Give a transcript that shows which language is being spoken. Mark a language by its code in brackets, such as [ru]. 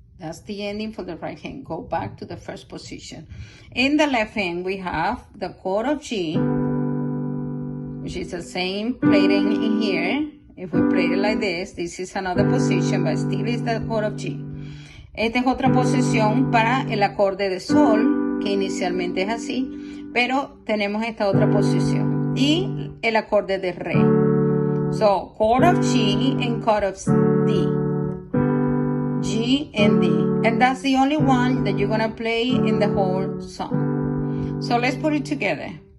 [en] That's the ending for the right hand. Go back to the first position. In the left hand, we have the chord of G, which is the same playing in here. If we play it like this is another position, but still is the chord of G. [es] Esta es otra posición para el acorde de sol, que inicialmente es así, pero tenemos esta otra posición. Y el acorde de re. [en] So, chord of G and chord of D. G and D. And that's the only one that you're going to play in the whole song. So let's put it together.